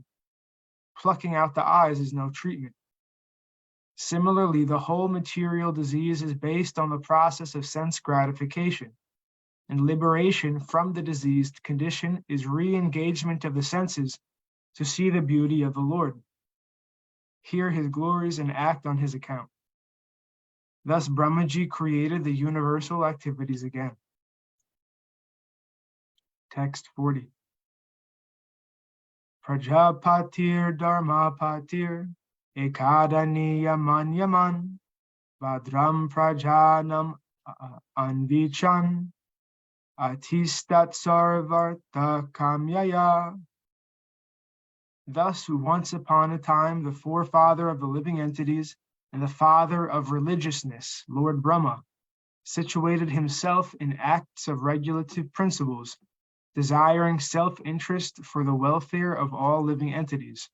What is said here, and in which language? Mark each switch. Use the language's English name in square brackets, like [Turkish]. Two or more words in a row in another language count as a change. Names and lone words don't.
[English] Plucking out the eyes is no treatment. Similarly, the whole material disease is based on the process of sense gratification, and liberation from the diseased condition is re-engagement of the senses to see the beauty of the Lord, hear his glories, and act on his account. Thus, Brahmaji created the universal activities again. Text 40. [Sanskrit] Prajapatir Dharmapatir Ekadaniya Manyaman Vadram Prajanam Anvichan Atistat Sarvarta Kamyaya. [English] Thus, once upon a time, the forefather of the living entities and the father of religiousness, Lord Brahma, situated himself in acts of regulative principles, desiring self-interest for the welfare of all living entities.